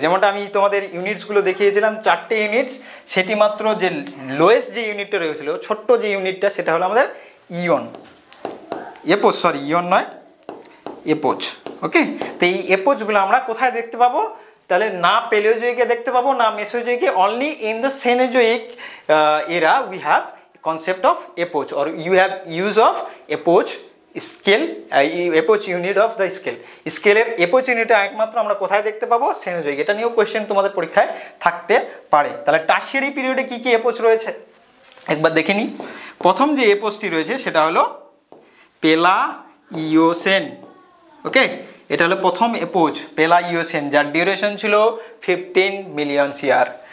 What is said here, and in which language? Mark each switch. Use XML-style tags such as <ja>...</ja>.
<bn>যেমনটা আমি তোমাদের ইউনিটসগুলো দেখিয়েছিলাম, 4টে ইউনিটস। সেটি মাত্র যে লোয়েস্ট যে ইউনিটটা রয়েছিল, ছোট্ট যে ইউনিটটা, সেটা হলো আমাদের ইয়ন, এপোচ, সরি ইয়ন নয়, এপোচ। ওকে, তো এই এপোচগুলো আমরা কোথায় দেখতে পাবো? তাহলে না প্যালিওজোইকে দেখতে পাবো, না মেসোজোইকে।</bn> <en>Only in the Cenozoic era we have concept of epoch, or you have use of epoch scale, epoch unit of the scale.</en> <bn>স্কেলের epoch unit একমাত্র আমরা কোথায় দেখতে পাবো? সেনোজোইক। এটা নিয়েও কোয়েশ্চেন তোমাদের পরীক্ষায় থাকতে পারে। তাহলে টারশিয়ারি পিরিয়ডে কি কি এপোচ রয়েছে একবার দেখে নিই। প্রথম যে এপোচটি রয়েছে সেটা হলো পেলাইওসেন। ওকে, এটা হলো প্রথম এপোচ, পেলাইওসেন, যার ডিউরেশন ছিল 15 মিলিয়ন ইয়ার।</bn>